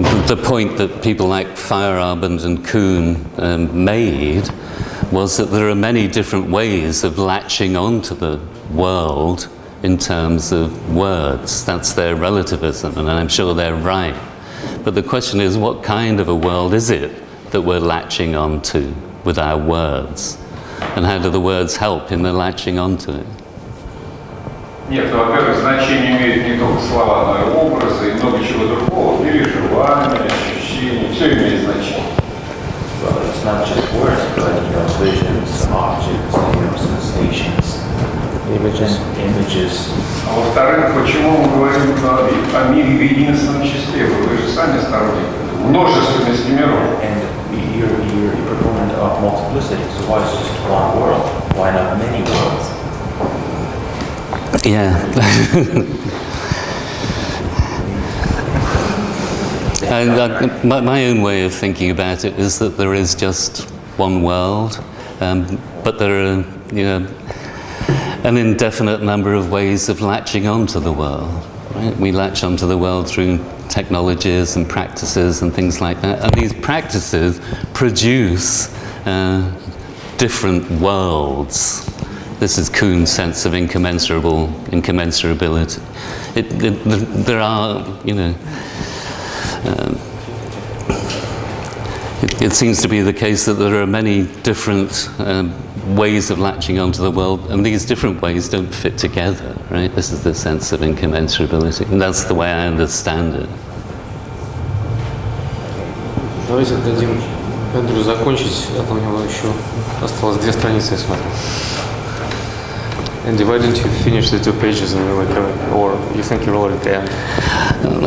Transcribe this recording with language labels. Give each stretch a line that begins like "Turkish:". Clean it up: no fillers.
English: The point that people like Feyerabend and Kuhn made was that there are many different ways of latching onto the world in terms of words. That's their relativism, and I'm sure they're right. But the question is, what kind of a world is it that we're latching onto with our words? And how do the words help in the latching onto it?
Russian: Нет, ну, во-первых, значение имеют не только слова, но и образы, и много чего другого. Переживания, ощущения, все имеет значение.
English: Well, it's not just words, but, you know, visions, objects, you know, sensations, images.
Russian: А во-вторых, почему мы говорим о мире в единственном числе? Вы же сами сторонник множественности миров.
English: And you're a proponent of multiplicity, so why is it just one world? Why not many worlds? Yeah. And my own way of thinking about it is that there is just one world, but there are, you know, an indefinite number of ways of latching onto the world. Right? We latch onto the world through technologies and practices and things like that. And these practices produce different worlds. This is Kuhn's sense of incommensurability. There are, you know, it seems to be the case that there are many different ways of latching onto the world, and these different ways don't fit together, right? This is the sense of incommensurability, and that's the way I understand it.
Russian: Давайте дадим Эндрю закончить, а то у него еще осталось 2 страницы, я смотрю.
English: Andy, why don't you finish the 2 pages and we'll cover, or you think you're already at the end?